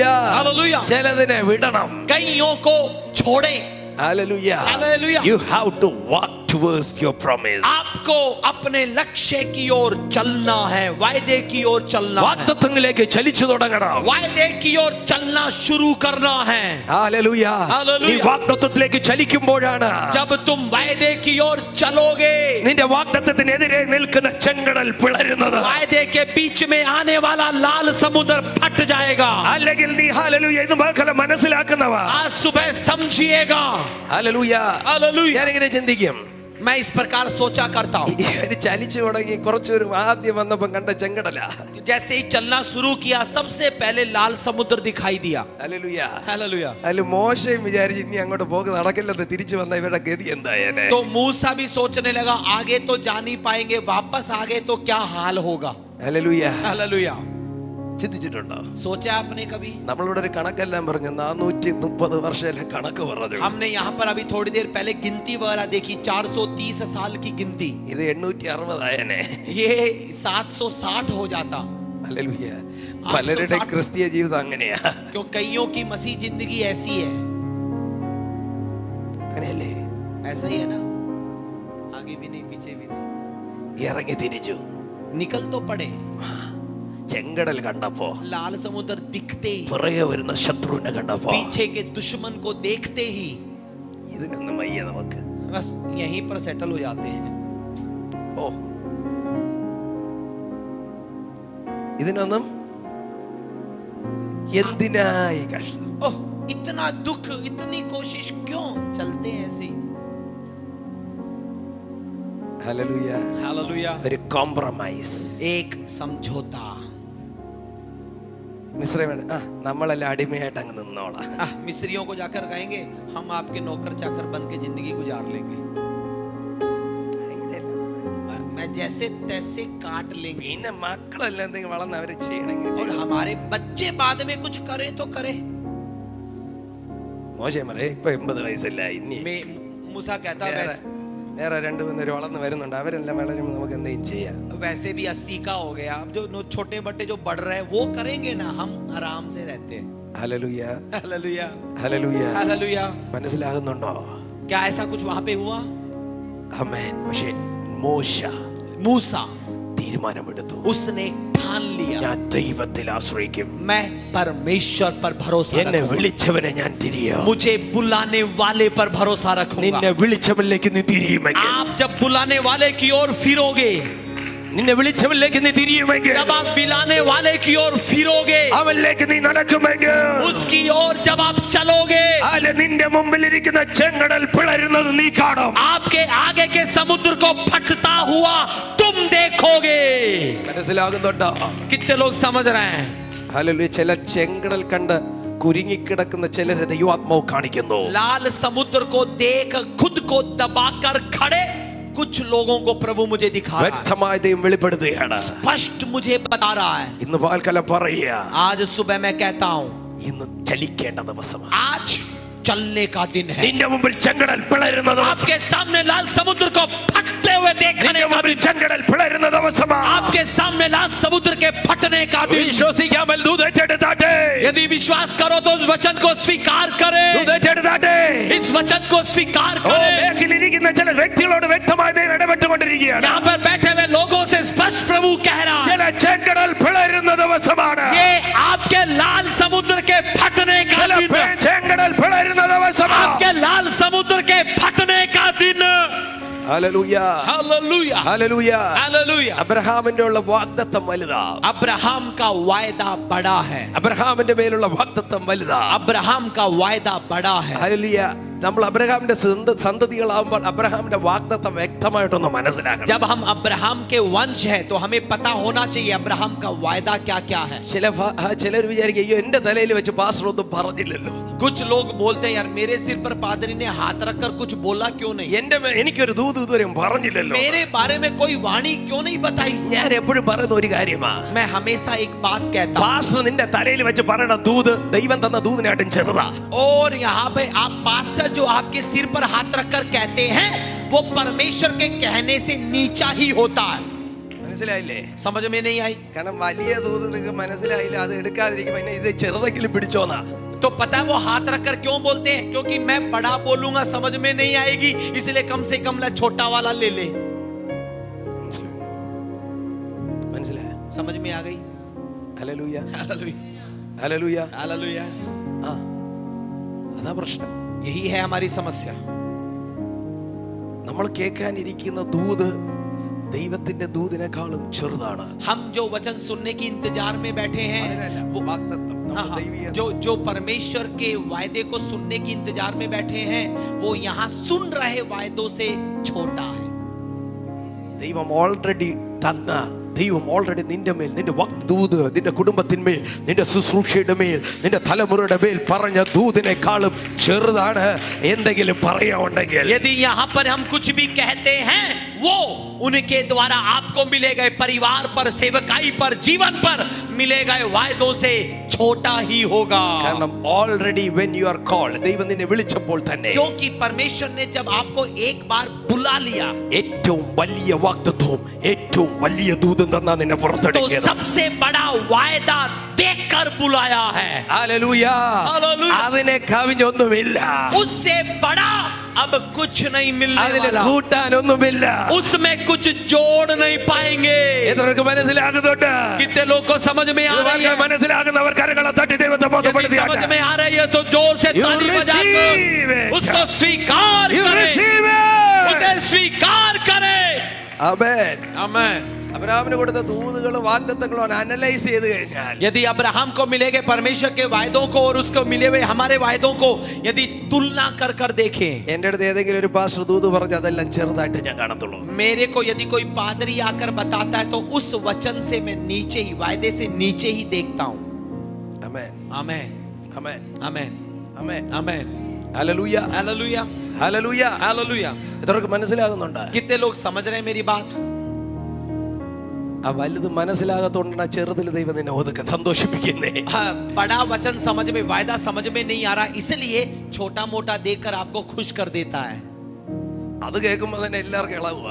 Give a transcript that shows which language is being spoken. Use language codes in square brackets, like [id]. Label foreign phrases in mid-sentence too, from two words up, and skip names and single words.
[hi] हालेलुया. [ml] ചിലതിനെ വിടണം. [hi] कईयों को छोड़े. [ml] ഹല്ലേലൂയ. [hi] हालेलुया. [en] You have to walk towards your promise. [hi] आपको अपने लक्ष्य की ओर चलना है, वायदे की ओर चलना है, [ml] വാഗ്ദത്തങ്ങളിലേക്ക് ചലിച്ചു തുടങ്ങണം. [hi] वायदे की ओर चलना शुरू करना है. [ml] ഹല്ലേലൂയ. ഹല്ലേലൂയ. നീ വാഗ്ദത്തത്തിലേക്ക് ചലിക്കുമ്പോഴാണ് [hi] जब तुम वायदे की ओर चलोगे, [ml] നിന്റെ വാഗ്ദത്തത്തിനെതിരെ നിൽക്കുന്ന ചെങ്കടൽ പിളരുന്നത്. [hi] वायदे के बीच में आने वाला लाल समुद्र फट जाएगा. [ml] അല്ലെങ്കിൽ നീ ഹല്ലേലൂയ ഇത് മക്കളെ മനസ്സിലാക്കുന്നവ. [hi] आज सुबह समझिएगा. [ml] ഹല്ലേലൂയ. [hi] हालेलुया. [ml] ഞാനിങ്ങനെ ചിന്തിക്കും, [hi] मैं इस प्रकार सोचा करता हूँ. [ml] ഇവര് ചലിച്ചു തുടങ്ങി കുറച്ചൊരു ആദ്യം വന്നപ്പം കണ്ട ചെങ്കടല. [hi] जैसे ही चलना शुरू किया, सबसे पहले लाल समुद्र दिखाई दिया. [ml] ഹല്ലേലൂയ. [hi] हालेलुया. [ml] അതിൽ മോശയും വിചാരിച്ചു ഇനി അങ്ങോട്ട് പോക്ക് നടക്കില്ലെന്ന് തിരിച്ചു വന്ന ഇവരുടെ ഗതി എന്തായേനെ. [hi] तो मूसा भी सोचने लगा आगे तो जा नहीं पाएंगे, वापस आगे तो क्या हाल होगा. [ml] ഹല്ലേലൂയ. [hi] हालेलुया. [ml] ചിന്തിച്ചിട്ടുണ്ടോ? [hi] सोचा आपने कभी? [ml] നമ്മളിവിടെ ഒരു കണക്കെല്ലാം പറഞ്ഞു 430 വർഷത്തിലെ കണക്ക് പറഞ്ഞു. [hi] हमने यहाँ पर अभी थोड़ी देर पहले गिनती वगैरह देखी, 430 साल की गिनती. [ml] ഇത് 860 ആയനെ. [hi] ये 760 हो जाता. [ml] ഹല്ലേലൂയ. പലരുടെ ക്രിസ്തീയ ജീവിതം അങ്ങനെയാ. [hi] क्यों कईयों की मसीह जिंदगी ऐसी है. [ml] അങ്ങനെയല്ലേ? [hi] ऐसा ही है ना, आगे भी नहीं पीछे भी नहीं. [ml] ഇറങ്ങി തിരിച്ചു. [hi] निकल तो पड़े. [ml] ചെങ്കടൽ കണ്ടപ്പോ, [hi] लाल समुद्र दिखते ही, [ml] പുറകെ വരുന്ന ശത്രുവിനെ കണ്ടപ്പോ, [hi] पीछे के दुश्मन को देखते ही [ml] ഇതിനൊന്നും വയ്യ നമുക്ക്. [hi] बस यहीं पर सेटल हो जाते हैं. [ml] ഓ, ഇതിനൊന്നും എന്തിനായി കഷ്ടം? [hi] ओह, इतना दुख, इतनी कोशिश क्यों? चलते हैं ऐसे ही. [ml] ഹല്ലേലൂയ. [hi] हालेलुया. [ml] ഒരു കോംപ്രമൈസ്. [hi] एक समझौता. [ml] മിസ്രൈമിൽ നമ്മളെല്ലാം അടിമയായിട്ട് അങ്ങ് നിന്നോളാം. [hi] मिस्रियों को जाकर कहेंगे हम आपके नौकर चाकर बन के जिंदगी गुजार लेंगे, मैं जैसे तैसे काट लेंगे, [ml] പിന്നെ മക്കളെല്ലാം എന്തെങ്കിലും വളർന്ന് അവര് ചെയ്യണമെങ്കിൽ [hi] और हमारे बच्चे बाद में कुछ करे तो करे. [ml] മോശം പറയും ഇപ്പൊ 80 വയസ്സല്ല ഇനി [hi] मैं मूसा कहता [ml] വേറെ 2-3 വളർന്ന് വരുന്നുണ്ട്, അവരെല്ലാം വളരുമ്പോൾ നമുക്ക് എന്തെങ്കിലും ചെയ്യാം. [hi] वैसे भी 80 का हो गया, अब जो छोटे बट्टे जो बढ़ रहे हैं वो करेंगे ना, हम आराम से रहते हैं. [ml] ഹല്ലേലൂയ. [hi] हालेलुया. [ml] ഹല്ലേലൂയ. [hi] हालेलुया. [ml] മനസ്സിലാകുന്നുണ്ടോ? [hi] क्या ऐसा कुछ वहां पे हुआ? [ml] ആമേൻ. പക്ഷേ മോശ [hi] मूसा [ml] തീരുമാനമെടുത്തു, [hi] उसने ठान लिया, [ml] ഞാൻ ദൈവത്തിൽ ആശ്രയിക്കും, [hi] मैं परमेश्वर पर भरोसा [ml] എന്നെ [hi] रखूंगा, [ml] വിളിച്ചവനെ ഞാൻ തിരിയും. [hi] मुझे बुलाने वाले पर भरोसा रखूंगा. [ml] നിന്നെ വിളിച്ചവനിലേക്ക് നീ തിരിയുമെങ്കിൽ, [hi] आप जब बुलाने वाले की ओर फिरोगे, [ml] നിന്നെ വിളിച്ചവനിലേക്ക് നീ തിരിയുമെങ്കിൽ, [hi] जब आप बुलाने वाले की ओर फिरोगे, [ml] അവനിലേക്ക് നീ നടക്കുമെങ്കിൽ, [hi] उसकी ओर जब आप चलोगे, [ml] അല്ല നിന്റെ മുമ്പിലിരിക്കുന്ന ചെങ്കടൽ പിളരുന്നത് നീ കാണും. [hi] आपके आगे के समुद्र को फटता हुआ तुम देखोगे. [ml] മനസ്സിലാകുന്നുണ്ടോ? [hi] कितने लोग समझ रहे हैं? [ml] ഹല്ലേലൂയ. ചില ചെങ്കടൽ കണ്ട് കുരുങ്ങിക്കിടക്കുന്ന ചിലരെ ദൈവാത്മാവ് കാണിക്കുന്നു. [hi] लाल समुद्र को देख खुद को दबाकर खड़े कुछ लोगों को प्रभु मुझे दिखा रहा है, [ml] വ്യക്തമായ ദൈവം വെളിപ്പെടുത്തുകയാണ്. [hi] स्पष्ट मुझे बता रहा है. [ml] ഇന്ന് പകൽക്കാലം പറയുക, [hi] आज सुबह मैं कहता हूं, [ml] ഇന്ന് ചലിക്കേണ്ട ദിവസമാണ്. [hi] आज चलने का दिन है. [ml] നിന്റെ മുമ്പിൽ ചെങ്കടൽ പിളരുന്ന ദിവസം, [hi] आपके सामने लाल समुद्र को फटते हुए देखने [ml] നിന്റെ [hi] का [ml] മുമ്പിൽ [hi] दिन, [ml] ചെങ്കടൽ പിളരുന്ന ദിവസമാണ്. [hi] आपके सामने लाल समुद्र के फटने का दिन. [ml] വിശ്വസിക്കാമൽ ദൂതേറ്റെടുത്താട്ടെ, [hi] यदि विश्वास करो तो उस वचन को स्वीकार करें, [ml] ദൂതേറ്റെടുത്താട്ടെ. [hi] इस वचन को स्वीकार ഓ, करें. [ml] ബേക്കിലിരിക്കുന്ന ചില വ്യക്തികളോട് വ്യക്തമായ ദൈവം ഇടപെട്ടുകൊണ്ടിരിക്കുകയാണ്. [hi] यहाँ पर बैठे हुए लोगों से स्पष्ट प्रभु कह रहा है, [ml] ചില ചെങ്കടൽ പിളരുന്ന ദിവസമാണ്. [hi] ये आपके लाल समुद्र के फटने का [ml] ചില [hi] दिन है. [ml] ചെങ്കടൽ പിളരുന്ന ദിവസമാണ്. [hi] आपके लाल समुद्र के फटने का दिन. [ml] ഹല്ലേലൂയ. [hi] हालेलुया. [ml] ഹല്ലേലൂയ. [hi] हालेलुया. [ml] അബ്രഹാമിന്റെ ഉള്ള വാഗ്ദത്തം വലുതാ. [hi] अब्राहम का वायदा बड़ा है. [ml] അബ്രഹാമിന്റെ മേലുള്ള വാഗ്ദത്തം വലുതാ. [hi] अब्राहम का वायदा बड़ा है. [ml] ഹല്ലേലൂയ. നമ്മൾ അബ്രഹാമിന്റെ സന്തതികളാവുമ്പോൾ അബ്രഹാമിന്റെ വാഗ്ദത്തം വ്യക്തമായിട്ടൊന്ന് മനസ്സിലാക്കണം. [hi] जब हम अब्राहम के वंश हैं तो हमें पता होना चाहिए अब्राहम का वायदा क्या क्या है. [ml] ചിലർ വിചാരിക്കും അയ്യോ എന്റെ തലയിൽ വെച്ച് പാസ്റ്റർ ഒന്നും പറഞ്ഞില്ലല്ലോ, [hi] कुछ लोग बोलते हैं यार मेरे सिर पर पादरी ने हाथ रखकर कुछ बोला क्यों नहीं, [ml] എനിക്കൊരു ദൂത് ഇതുവരെയും പറഞ്ഞില്ലല്ലോ. [hi] मेरे बारे में कोई वाणी क्यों नहीं बताई. [ml] ഞാൻ എപ്പോഴും പറയുന്ന ഒരു കാര്യമാ, [hi] मैं हमेशा एक बात कहता हूं, [ml] പാസ്റ്റർ നിന്റെ തലയിൽ വെച്ച് പറയണ ദൂത് ദൈവം തന്ന ദൂതിനായിട്ടും ചെറുതാ. [hi] और यहाँ पे आप पास्टर जो आपके सिर पर हाथ रखकर कहते हैं वो परमेश्वर के कहने से नीचा ही होता है. [ml] മനസ്സിലായില്ലേ? [hi] समझ में नहीं आई? [ml] കാരണം വലിയ ദൂത് നിങ്ങൾക്ക് മനസ്സിലായില്ല, അത് എടുക്കാതിരിക്കും, പിന്നെ ഇത് ചെറുതെങ്കിലും പിടിച്ചോന്നാ. [hi] तो पता है वो हाथ रखकर क्यों बोलते हैं? क्योंकि मैं बड़ा बोलूंगा समझ में नहीं आएगी, इसलिए कम से कम ला छोटा वाला ले ले. [ml] മനസ്സിലായ? [hi] समझ में आ गई? [ml] ഹല്ലേലൂയ. [hi] हालेलुया. [ml] ഹല്ലേലൂയ. [hi] हालेलुया. [ml] ആ, അതാ പ്രശ്നം. [hi] यही है हमारी समस्या. [ml] നമ്മൾ കേൾക്കാനിരിക്കുന്ന ദൂത് ദൈവത്തിന്റെ ദൂതിനേക്കാളും ചെറുതാണ്. [hi] हम जो वचन सुनने की इंतजार में बैठे हैं वो വാഗ്ദത്തം, हाँ, [ml] നമ്മുടെ ദൈവീയ [hi] जो परमेश्वर के वायदे को सुनने की इंतजार में बैठे हैं वो यहाँ सुन रहे वायदों से छोटा है. [ml] ദൈവം ഓൾറെഡി തന്ന, ദൈവം ഓൾറെഡി നിന്റെ മേൽ, നിന്റെ ദൂത്, നിന്റെ കുടുംബത്തിന്മേൽ, നിന്റെ ശുശ്രൂഷയുടെ മേൽ, നിന്റെ തലമുറയുടെ മേൽ പറഞ്ഞ ദൂതിനേക്കാളും ചെറുതാണ്. എന്തെങ്കിലും പറയാനുണ്ടെങ്കിൽ, [hi] यदि यहाँ पर हम कुछ भी कहते हैं वो उनके द्वारा आपको मिले गए परिवार पर, सेवकाई पर, जीवन पर मिले गए वायदों से छोटा ही होगा. [ml] കാരണം ഓൾറെഡി [en] when you are called, [ml] ദൈവം നിന്നെ വിളിച്ചപ്പോൾ തന്നെ, [hi] क्योंकि परमेश्वर ने जब आपको एक बार बुला लिया [ml] ഏറ്റവും വലിയ വാഗ്ദത്തവും ഏറ്റവും വലിയ ദൂതും തന്നാ നിന്നെ [hi] तो [ml] പുറത്തെടുക്കുക. [hi] सबसे बड़ा वायदा देखकर बुलाया है. [ml] ഹല്ലേലൂയ. ഹല്ലേലൂയ. അതിനെ കവിഞ്ഞൊന്നുമില്ല. [hi] उससे बड़ा अब कुछ नहीं मिलने [ml] അതിൽ [hi] वाला, [ml] കൂട്ടാനൊന്നുമില്ല. [hi] उसमें कुछ जोड़ नहीं पाएंगे। [ml] എത്രർക്ക് മനസ്സിലാകുന്നുണ്ട്? [hi] कितने लोग को समझ में आ रही है? [ml] മനസ്സിലാകുന്നവർ കരങ്ങളെ തട്ടി ദൈവത്തെ [hi] यदि समझ [ml] ബോധപ്പെടുത്തിയാട്ടെ. [hi] में आ रही है तो जोर से [en] You [hi] ताली [en] receive [hi] बजाकर [en] it. [hi] उसको स्वीकार [en] You [hi] करें, [en] receive it. [hi] उसे स्वीकार करें। [ml] ആമേൻ. [hi] आमेन। [ml] അബ്രഹാമിന് കൊടുത്ത ദൂതുകളും വാഗ്ദത്തങ്ങളും അനലൈസ് ചെയ്ത് കഴിഞ്ഞാൽ [hi] यदि अब्राहम को मिलेंगे परमेश्वर के वायदों को और उसको मिले हुए हमारे वायदों को यदि तुलना कर कर देखें, [ml] എന്റെ അടുത്ത് ഏതെങ്കിലും ഒരു പാസ്റ്റർ ദൂത് പറഞ്ഞ് അതെല്ലാം ചെറുതായിട്ട് ഞാൻ കാണത്തുള്ളൂ. [hi] मेरे को यदि कोई पादरी आकर बताता है तो उस वचन से मैं नीचे ही, वायदे से नीचे ही देखता हूं। [ml] ആമേൻ. [hi] आमेन, [ml] ആമേൻ. [hi] आमेन, [ml] ആമേൻ. [hi] आमेन। [ml] ഹല്ലേലൂയ. [hi] हालेलुया, [ml] ഹല്ലേലൂയ. [hi] हालेलुया। [ml] എത്രക്ക് മനസ്സിലാകുന്നുണ്ട്? [hi] कितने लोग समझ रहे हैं मेरी बात? [ml] ആ വലുത് മനസ്സിലാകത്തോണ്ടാണ് ചെറുതിൽ ദൈവം നിന്നെ ഒതുക്കെ സന്തോഷിപ്പിക്കുന്നേ. [hi] हाँ, बड़ा वचन समझ में, वायदा समझ में नहीं आ रहा, इसलिए छोटा मोटा देखकर आपको खुश कर देता है। [ml] അത് കേൾക്കുമ്പോ തന്നെ എല്ലാവർക്കും ഇളകുക.